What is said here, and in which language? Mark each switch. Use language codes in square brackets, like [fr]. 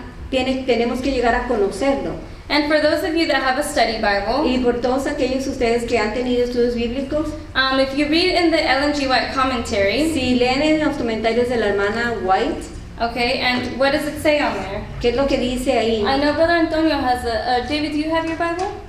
[es] Tenemos que llegar a conocerlo. [en] And for those of you that have a study Bible, [es] Y por todos aquellos ustedes que han tenido estudios bíblicos, [en] if you read in the Ellen G. White commentary, [es] si leen en los comentarios de la hermana White, [en] okay, and what does it say on there? [es] ¿qué es lo que dice ahí? [en] I know Brother Antonio has David, do you have your Bible?